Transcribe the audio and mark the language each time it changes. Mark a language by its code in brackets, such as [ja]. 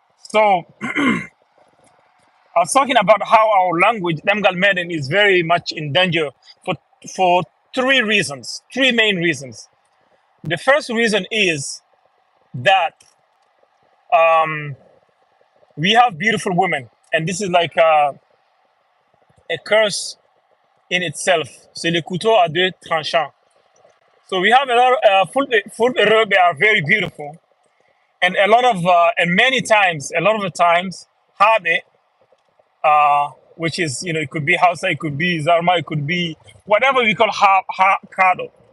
[en] So I was talking about how our language, Demgal Meden, is very much in danger for for three main reasons. The first reason is that we have beautiful women, and this is like a curse in itself. [fr] C'est le couteau à deux tranchants. [en] So we have a lot of full Europe are very beautiful, and a lot of and many times, a lot of the times, Habe, which is it could be Hausa, it could be Zarma, it could be whatever we call Kado.